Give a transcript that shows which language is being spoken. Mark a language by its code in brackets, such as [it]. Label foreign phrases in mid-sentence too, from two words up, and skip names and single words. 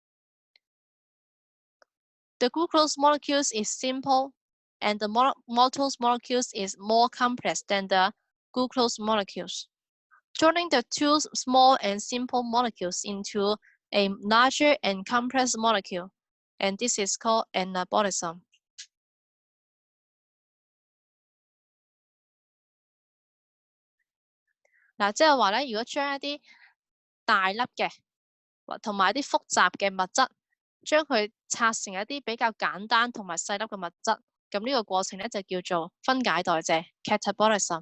[en] The glucose molecules is simple, and the maltose molecules is more complex than the glucose molecules. Joining the two small and simple molecules into a larger and complex molecule, and this is called anabolism. [yue] 嗱，即係話咧，如果將一啲大粒嘅同埋一啲複雜嘅物質，將佢拆成一啲比較簡單同埋細粒嘅物質，咁呢個過程咧就叫做分解代謝 （catabolism）。